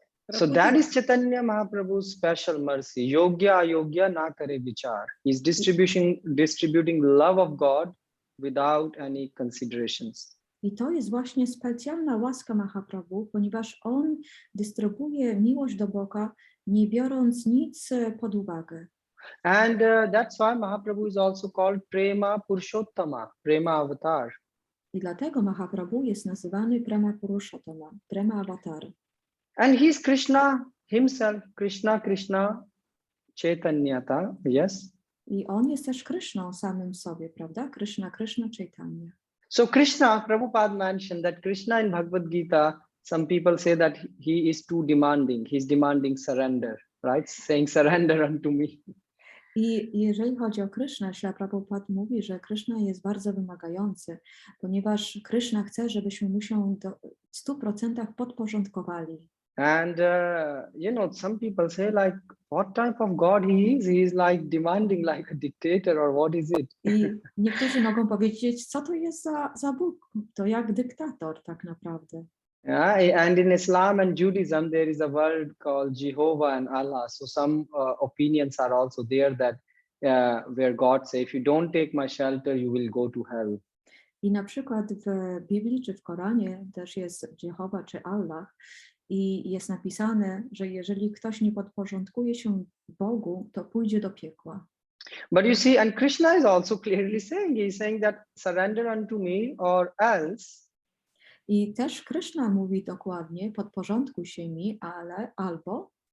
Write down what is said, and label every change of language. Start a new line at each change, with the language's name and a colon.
English: So that is Chaitanya Mahaprabhu's special mercy.
Bangla: Yogya ayogya na kare vichar.
English: He's distributing love of God without any considerations.
Polish: I to jest właśnie specjalna łaska Mahaprabhu, ponieważ on dystrybuuje miłość do Boga, nie biorąc nic pod uwagę.
English: And that's why Mahaprabhu is also called Prema Purushottama, Prema Avatar.
Polish: I dlatego Mahaprabhu jest nazywany Prema Purushottama, Prema Avatar.
English: And he's Krishna himself, Krishna Chaitanyata, yes?
Polish: I on jest też Krishną samym sobie, prawda?
English: Krishna Chaitanya. So Krishna, Prabhupada mentioned that Krishna in Bhagavad Gita, some people say that he is too demanding. He's demanding surrender, right? Saying surrender unto me.
Polish: I jeżeli chodzi o Krishna, Śrila Prabhupada mówi, że Krishna jest bardzo wymagający, ponieważ Krishna chce, żebyśmy mu się w 100% podporządkowali.
English: And some people say like, what type of God he is? He is like demanding like a dictator, or what is it?
Polish: I niektórzy mogą powiedzieć, co to jest za Bóg? To jak dyktator tak naprawdę.
English: Yeah, and in Islam and Judaism, there is a word called Jehovah and Allah. So some opinions are also there that where God says, if you don't take my shelter, you will go to hell.
Polish: I na przykład w Biblii czy w Koranie też jest Jehovah czy Allah i jest napisane, że jeżeli ktoś nie podporządkuje się Bogu, to pójdzie do piekła.
English: But you see, and Krishna is also clearly saying, he's saying that surrender unto me or else.
Polish: I też Krishna mówi dokładnie, podporządkuj się mi, ale albo